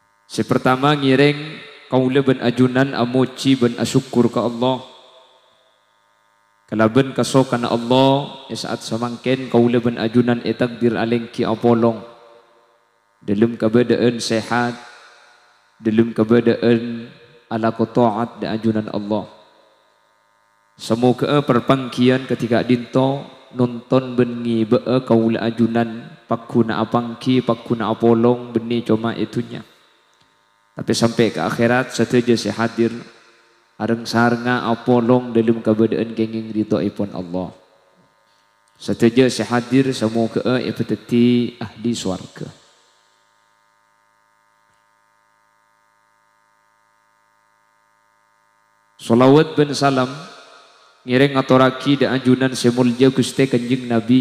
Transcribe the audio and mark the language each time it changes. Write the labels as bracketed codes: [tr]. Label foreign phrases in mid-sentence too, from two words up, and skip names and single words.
[mad] Si pertama ngiring kaula ben ajunan amuci ben asyukur ke Allah. Kalaben kaso kana Allah saat samangken kaula ben ajunan takdir alengki apolong. Dalam keadaan sehat, dalam keadaan ala taat dan ajunan Allah. Semoga perpangkian ketika dinto nonton bengi bea kaula ajunan pakuna apangki pakuna apolong beni cuma itunya. Tapi sampai ke akhirat sateja saya hadir areng saranga apolong dalam keadaan kenging rito ipon Allah. Sateja saya hadir semoga ipeteti ahli swarga. Salawat ben salam ngiring atoraki da ajunan semulja Gusti Kanjeng Nabi.